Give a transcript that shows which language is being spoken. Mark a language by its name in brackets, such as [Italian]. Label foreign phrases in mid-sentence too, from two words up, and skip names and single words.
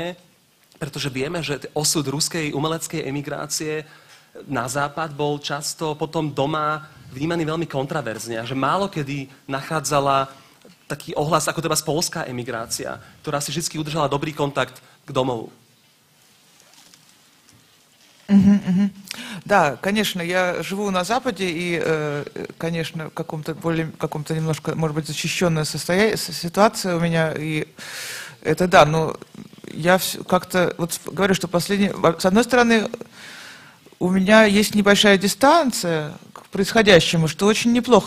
[Slovak] Pretože vieme, že osud ruskej umeleckej emigrácie na západ bol často potom doma vnímaný veľmi kontraverzne a že málo kedy nachádzala taký ohlas ako teda polská emigrácia, ktorá si vždy udržala dobrý kontakt k domovu. [Russian] Да, конечно, я живу на Западе, и, конечно, в каком-то немножко, может быть, защищенная ситуация у меня, и это да, но я как-то вот говорю, что с одной стороны, у меня есть небольшая дистанция к происходящему, что очень неплохо.